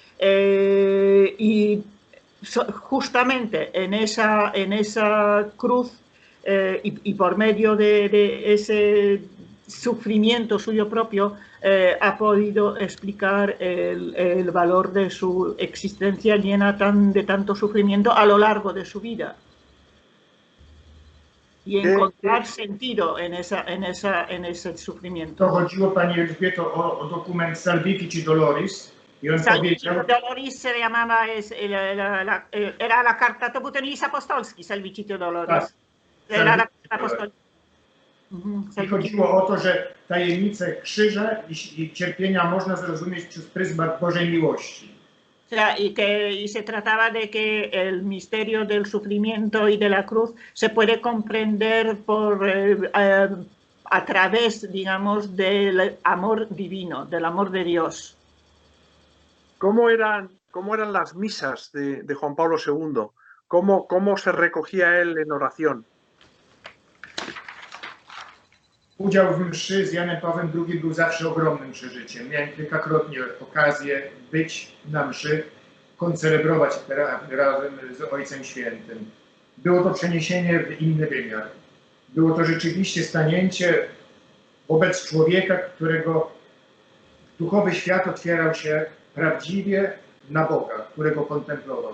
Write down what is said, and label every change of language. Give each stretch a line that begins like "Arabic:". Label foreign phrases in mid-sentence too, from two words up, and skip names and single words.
Spanish: Y justamente en esa cruz y por medio de ese sufrimiento suyo propio, ha podido explicar el valor de su existencia llena de tanto sufrimiento a lo largo de su vida. Y encontrar sentido en ese sufrimiento.
Polish: To chodziło, Pani Elżbieto, o dokument Salvifici Doloris. I on powiedział...
Spanish: Doloris se llamaba, era la carta,
Polish: to był ten list apostolski, Salvifici Doloris.
Spanish: Era la carta apostolska.
Polish: I chodziło o to, że tajemnicę krzyża i cierpienia można zrozumieć przez pryzmat Bożej miłości.
Spanish: O sea, y se trataba de que el misterio del sufrimiento y de la cruz se puede comprender a través, digamos, del amor divino, del amor de Dios. ¿Cómo eran las misas de Juan Pablo II? ¿Cómo se recogía él en oración?
Polish: Udział w mszy z Janem Pawłem II był zawsze ogromnym przeżyciem. Miałem kilkakrotnie okazję być na mszy, koncelebrować razem z Ojcem Świętym. Było to przeniesienie w inny wymiar. Było to rzeczywiście stanięcie wobec człowieka, którego duchowy świat otwierał się prawdziwie na Boga, którego kontemplował.